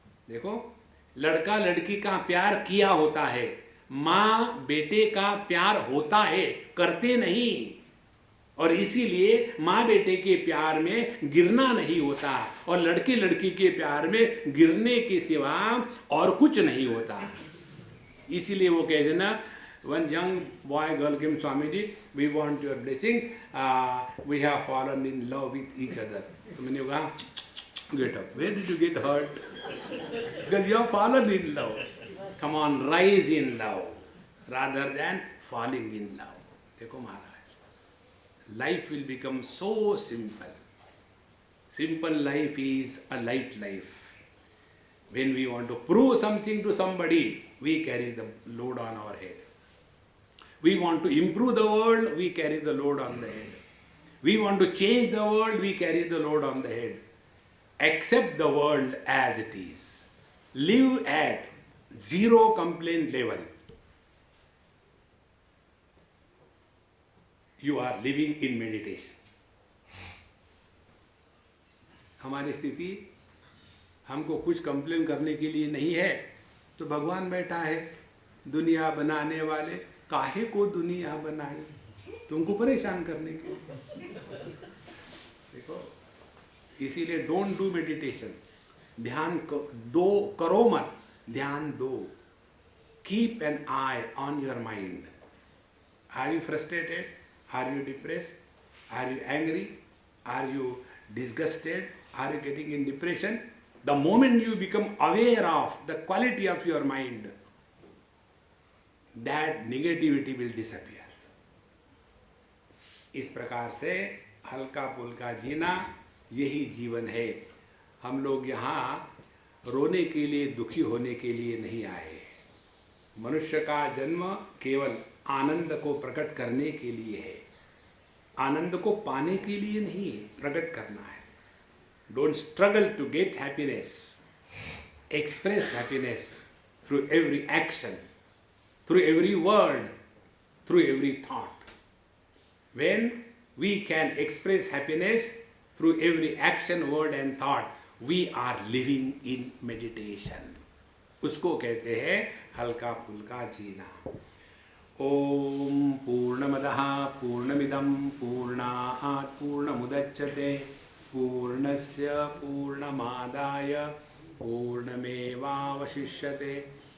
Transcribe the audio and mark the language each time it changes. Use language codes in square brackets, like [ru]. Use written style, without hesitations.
[hi] देखो, लड़का लड़की का प्यार किया होता है, माँ बेटे का प्यार होता है, करते नहीं। और इसीलिए माँ बेटे के प्यार में गिरना नहीं होता, और लड़के लड़की के प्यार में गिरने के सिवा और कुछ नहीं होता। इसीलिए वो कहते ना, [en] one young boy girl came, Swamiji, we want your blessing, we have fallen in love with each other. [hi] तो मैंने कहा, [en] get up. Where did you get hurt? Because you have fallen in love. Come on, rise in love rather than falling in love. [hi] देखो महाराज, [en] life will become so simple. Simple life is a light life. When we want to prove something to somebody, we carry the load on our head. We want to improve the world, we carry the load on the head. We want to change the world, we carry the load on the head. Accept the world as it is. Live at zero complaint level. You are living in meditation. [hi] हमारी स्थिति, हमको कुछ complain करने के लिए नहीं है, तो भगवान बैठा है, दुनिया बनाने वाले, काहे को दुनिया बनाई? तुमको परेशान करने के लिए। देखो, इसीलिए [en] don't do meditation, [hi] ध्यान करो मत, ध्यान दो। [en] Keep an eye on your mind. Are you frustrated? Are you depressed? Are you angry? Are you disgusted? Are you getting in depression? The moment you become aware of the quality of your mind, that negativity will disappear. [hi] इस प्रकार से हल्का फुल्का जीना, यही जीवन है। हम लोग यहाँ रोने के लिए, दुखी होने के लिए नहीं आए। मनुष्य का जन्म केवल आनंद को प्रकट करने के लिए है, आनंद को पाने के लिए नहीं, प्रकट करना है। [en] Don't struggle to get happiness, express happiness through every action, through every word, through every thought. When we can express happiness through every action, word and thought, we are living in meditation. [hi] उसको कहते हैं हल्का फुल्का जीना। [sa] ओम पूर्णमदः पूर्णमिदं पूर्णात् पूर्णमुदच्यते पूर्णस्य पूर्णमादाय पूर्णमेवावशिष्यते।